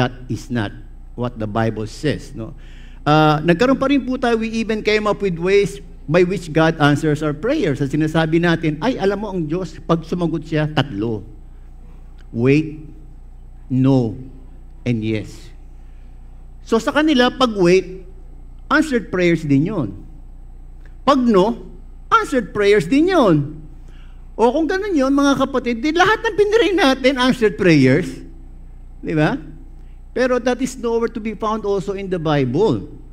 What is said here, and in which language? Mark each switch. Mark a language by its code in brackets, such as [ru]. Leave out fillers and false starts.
[en] That is not what the Bible says. No? [tl] Nagkaroon pa rin po tayo, [en] we even came up with ways by which God answers our prayers. [tl] At sinasabi natin, ay alam mo ang Diyos, pag sumagot siya, 3. [en] Wait, no, and yes. [tl] So sa kanila, pag wait, answered prayers din yun. Pag no, answered prayers din yun. O kung ganun yun, mga kapatid, di lahat ng piniray natin, answered prayers. Di ba? [en] Pero that is nowhere to be found also in the Bible.